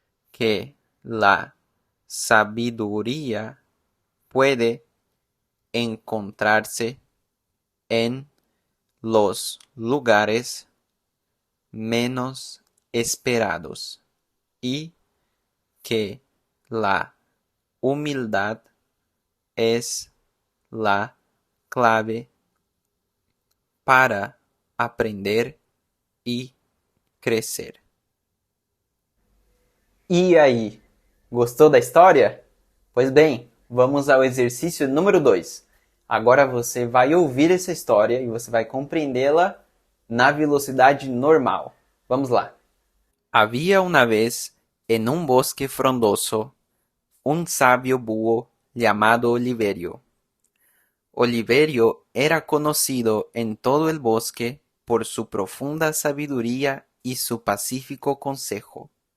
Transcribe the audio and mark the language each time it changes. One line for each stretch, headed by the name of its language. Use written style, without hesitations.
Spanish: Que la sabiduría puede encontrarse en los lugares menos esperados y que la humildad es la clave para aprender y crecer.
Portuguese: E aí, gostou da história? Pois bem, vamos ao exercício número 2. Agora você vai ouvir essa história e você vai compreendê-la na velocidade normal. Vamos lá.
Spanish: Había una vez en un bosque frondoso un sabio búho llamado Oliverio. Oliverio era conocido en todo el bosque por su profunda sabiduría y su pacífico consejo.